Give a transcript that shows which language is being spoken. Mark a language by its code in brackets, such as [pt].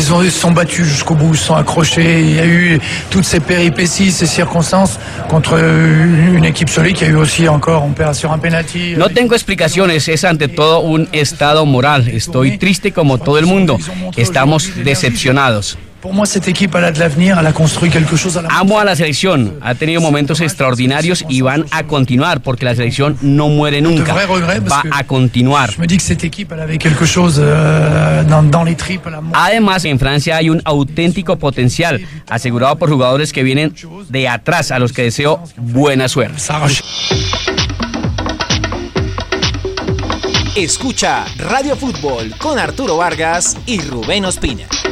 [fr] Sont battus jusqu'au bout, sont accrochés. Il y a eu toutes ces péripéties, ces circonstances contre une équipe solide qui a eu aussi encore, on perd sur un penalty. [es] No tengo explicaciones, es ante todo un estado moral. Estoy triste como todo el mundo. Estamos decepcionados. [fr] Pour moi, cette équipe a de l'avenir, elle a construit quelque chose. [es] Amo a la selección, ha tenido momentos extraordinarios y van a continuar porque la selección no muere nunca. Va a continuar. [fr] Je me dis que cette équipe elle avait quelque chose dans les tripes. [es] Además, en Francia hay un auténtico potencial asegurado por jugadores que vienen de atrás a los que deseo buena suerte. Escucha Radio Fútbol con Arturo Vargas y Rubén Ospina.